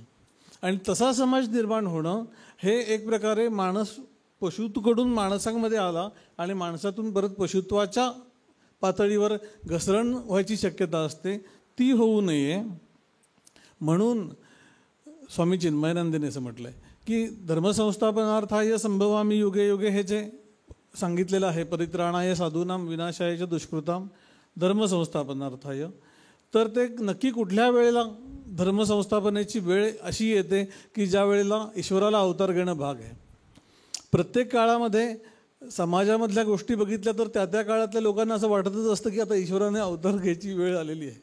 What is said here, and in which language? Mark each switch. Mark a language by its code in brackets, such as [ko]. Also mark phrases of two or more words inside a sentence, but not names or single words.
[mr] आणि तसा समाज निर्माण होणं हे एक प्रकारे माणूस पशुत्वाकडून माणसांमध्ये आला आणि माणसातून परत पशुत्वाच्या पातळीवर घसरण व्हायची शक्यता असते, ती होऊ नये. म्हणून स्वामी चिन्मयानंदांनी असं म्हटलं आहे की [sa] धर्मसंस्थापनार्थाय संभवामी युगे युगे, [mr] हे जे सांगितलेलं आहे [sa] परित्राणाय साधूनाम विनाशाय च दुष्कृताम धर्मसंस्थापनार्थाय, [mr] तर ते नक्की कुठल्या वेळेला धर्मसंस्थापनेची वेळ अशी येते की ज्या वेळेला ईश्वराला अवतार घेणं भाग आहे. प्रत्येक काळामध्ये समाजामधल्या गोष्टी बघितल्या तर त्या त्या काळातल्या लोकांना असं वाटतच असतं की आता ईश्वराने अवतार घ्यायची वेळ आलेली आहे.